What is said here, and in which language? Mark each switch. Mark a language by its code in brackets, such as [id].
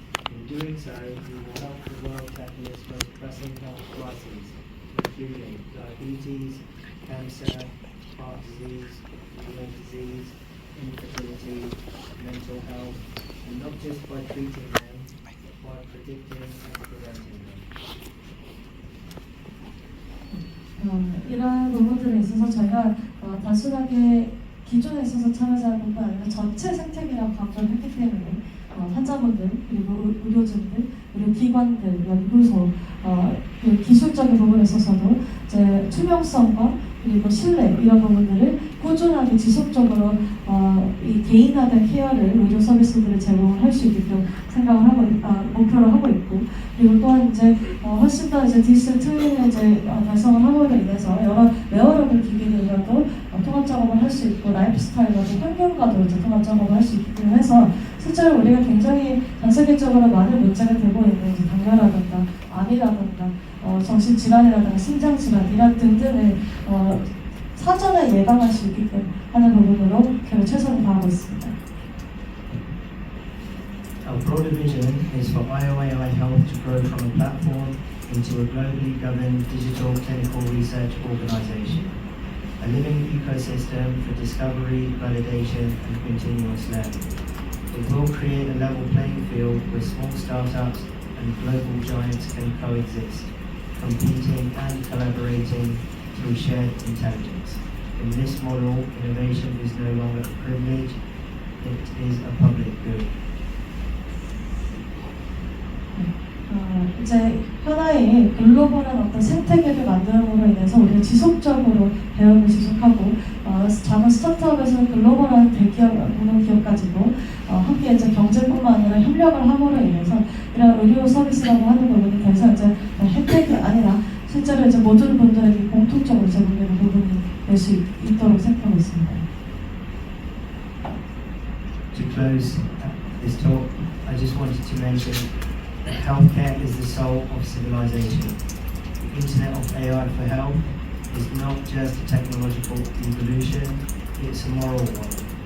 [en] In doing so, we will help the world tackle its most pressing health crises, including diabetes, cancer, heart disease, renal disease, infertility, mental health, and not just by treating them, but by predicting and preventing them. [ko] 이러한 부분들에 있어서 저희가 단순하게 기존에 있어서 참여자분뿐 아니라 전체 생태계라고 강조를 했기 때문에 환자분들, 그리고 의료진들, 그리고 기관들, 연구소, 그 기술적인 부분에 있어서도 이제 투명성과 그리고 신뢰 이런 부분들을 꾸준하게 지속적으로 이 개인화된 케어를 의료 서비스들을 제공할 수 있게끔 생각을 하고 목표를 하고 있고, 그리고 또한 이제 훨씬 더 이제 디지털 트윈을 이제 달성을 함으로 인해서 여러 웨어러블 기기들과도 통합 작업을 할 수 있고, 라이프 스타일과도 환경과도 이제 통합 작업을 할 수 있게끔 해서 실제로 우리가 굉장히 전 세계적으로 많은 문제가 되고 있는 이제 당뇨라든가 암이라든가 정신질환이라든가 심장질환 이런 등등을 사전에 예방할 수 있게끔 하는 부분으로 저희가 최선을 다하고 있습니다. [en] Our broader vision is for IOAI Health to grow from a platform into a globally governed digital clinical research organization, a living ecosystem for discovery, validation, and continuous learning. It will create a level playing field where small startups and global giants can coexist, competing and collaborating through shared intelligence. In this model, innovation is no longer a privilege, it is a public good. [ko] 이제 하나의 글로벌한 어떤 생태계를 만듦으로 인해서 우리가 지속적으로 배움을 지속하고 작은 스타트업에서 글로벌한 대기업, 공동기업까지도 함께 이제 경제뿐만 아니라 협력을 함으로 인해서 이런 의료 서비스라고 하는 부분이 더 이상 이제 혜택이 아니라 실제로 이제 모든 분들에게 공통적으로 제공되는 부분이 될 수 있도록 생각하고 있습니다. [en] To close this talk, I just wanted to mention that healthcare is the soul of civilization. The Internet of AI for Health is not just a technological evolution, it's a moral one.